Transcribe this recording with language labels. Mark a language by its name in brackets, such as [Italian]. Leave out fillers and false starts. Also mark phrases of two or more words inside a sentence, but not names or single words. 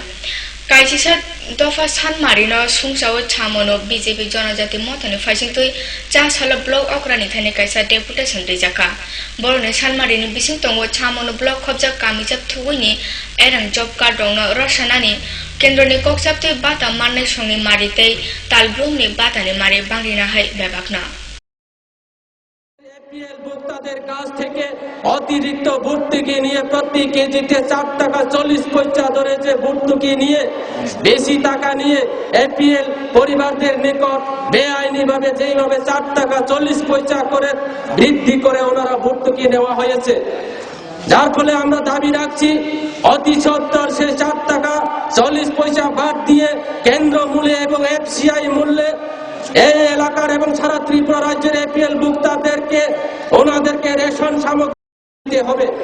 [Kok Borok] Kaisisa dofa san marino sungsawo chamono BJP jonajati motani fasing tui cha sala blog okrani thane kaisa deputation rijaka. Borone san marino bising tongo chamono blog khobja kamijap thuini erang [English] job card [Kok Borok] dongno roshanani kendroni kokchapte bata manne songi maritei talbrumni batani mari bangrina hai bebakna. [Bangla] ভোক্তাদের কাছ থেকে অতিরিক্ত ভর্তুকি নিয়ে প্রতি কেজিতে 4 টাকা 40 পয়সা ধরে যে ভর্তুকি নিয়ে বেশি টাকা নিয়ে এপিএল পরিবারদের নিকট বেআইনিভাবে যেইভাবে 4 টাকা 40 পয়সা করে বৃদ্ধি করে ওনারা ভর্তুকি নেওয়া হয়েছে, যার ফলে আমরা দাবি রাখছি অতি সত্বর সে 4 টাকা 40 পয়সা বাদ দিয়ে কেন্দ্র মূল্যে এবং এফসিআই মূল্যে এই এলাকার এবং সারা ত্রিপুরা রাজ্যের এপিএল ভোক্তাদেরকে ওনাদেরকে রেশন সামগ্রী দিতে হবে।